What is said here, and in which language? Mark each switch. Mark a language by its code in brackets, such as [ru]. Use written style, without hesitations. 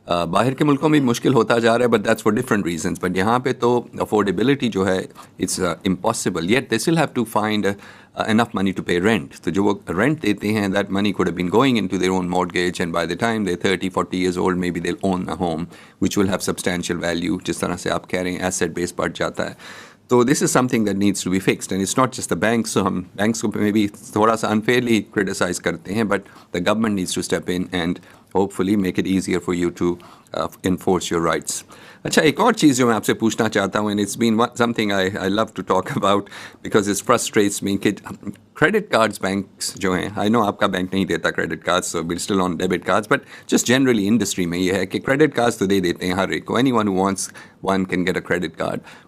[ur] باہر کے ملکوں میں مشکل ہوتا جا رہا ہے [en] but that's for different reasons, but [ur] یہاں پہ تو [en] affordability [ur] جو ہے [en] it's impossible, yet they still have to find enough money to pay rent. [ur] تو جو وہ [en] rent [ur] دیتے ہیں [en] that money could have been going into their own mortgage, and by the time they're 30-40 years old maybe they'll own a home which will have substantial value. [ur] جس طرح سے آپ کہہ رہے ہیں [en] asset base [ur] بڑھ جاتا ہے. [en] So this is something that needs to be fixed, and it's not just the banks. So ہم banks کو maybe [ur] تھوڑا سا [en] unfairly criticize [ur] کرتے ہیں, [en] but the government needs to step in and hopefully make it easier for you to enforce your rights. [ur] اچھا, ایک اور چیز جو میں آپ سے پوچھنا چاہتا ہوں, [en] and it's been something I love to talk about because it frustrates me, کہ credit cards banks [ur] جو ہیں, [en] I know [ur] آپ کا بینک نہیں دیتا [en] credit cards, so we're still on debit cards, but just generally industry [ur] میں یہ ہے کہ [en] credit cards [ur] تو دے دیتے ہیں ہر ایک کو, [en] anyone who wants one can get a credit card.